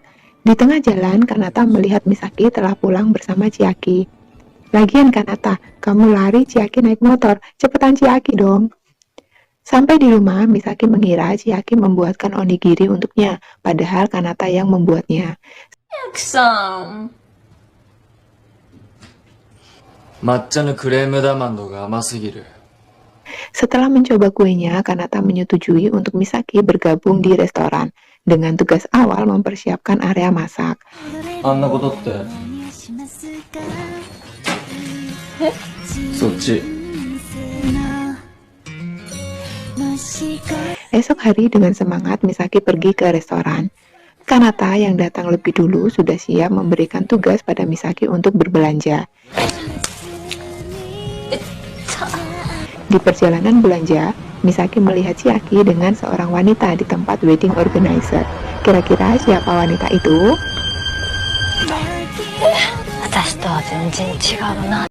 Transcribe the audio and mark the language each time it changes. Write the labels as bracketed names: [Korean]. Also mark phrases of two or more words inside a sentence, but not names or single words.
[Indonesian] Di tengah jalan, Kanata melihat Misaki telah pulang bersama Chiaki. Lagian Kanata, kamu lari, Chiaki naik motor, cepetan Chiaki dong. Sampai di rumah, Misaki mengira Chiaki membuatkan onigiri untuknya, padahal Kanata yang membuatnya. [Japanese] ゆきさん。抹茶のクレームダマンドが甘すぎる。 [Indonesian] Setelah mencoba kuenya, Kanata menyetujui untuk Misaki bergabung di restoran, dengan tugas awal mempersiapkan area masak. [Japanese] あんなことって。そっち。 [Indonesian] Esok hari dengan semangat Misaki pergi ke restoran. Kanata yang datang lebih dulu sudah siap memberikan tugas pada Misaki untuk berbelanja. Di perjalanan belanja, Misaki melihat Chiaki dengan seorang wanita di tempat [English] wedding organizer. [Indonesian] Kira-kira siapa wanita itu? [Japanese] 私とは全然違うな。